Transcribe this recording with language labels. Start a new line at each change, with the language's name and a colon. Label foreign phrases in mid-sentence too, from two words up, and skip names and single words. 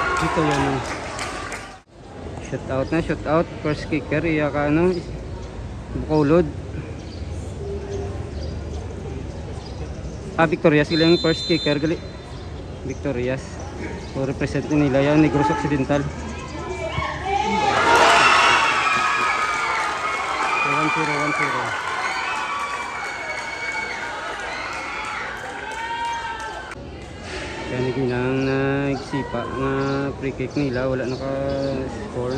Filipino: dito yan.
English: Shoot out
Filipino: na,
English: shoot out. First kicker,
Hiligaynon: iya ka ano, Bacolod. Victorias sila yung
English: first kicker
Hiligaynon: gali. Victorias.
Filipino: So represent nila yan, Negros Occidental. 1-0.
Hiligaynon: Kaya naginang nagsipa nga free kick nila, wala naka-score.